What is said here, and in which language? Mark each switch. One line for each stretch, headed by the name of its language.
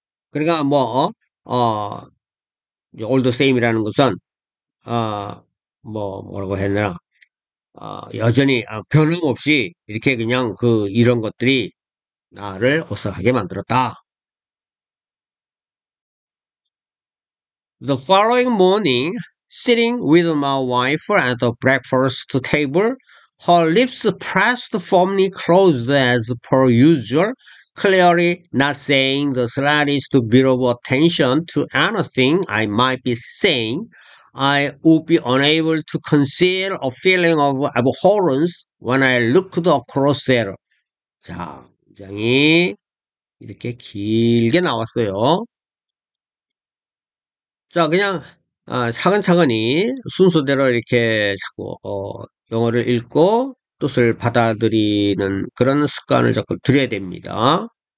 Korean: 그러니까 뭐 all the same이라는 것은 뭐라고 했나 여전히 변함없이 이렇게 그냥 그 이런 것들이 나를 오싹하게 만들었다.
English: The following morning, sitting with my wife at the breakfast table, her lips pressed firmly closed as per usual, clearly not saying the slightest bit of attention to anything I might be saying, I would be unable to conceal a feeling of abhorrence when I looked across at her.
Korean: 자, 굉장히 이렇게 길게 나왔어요. 자, 그냥 차근차근히 순서대로 이렇게 자꾸 영어를 읽고 뜻을 받아들이는 그런 습관을 자꾸 들여야 됩니다.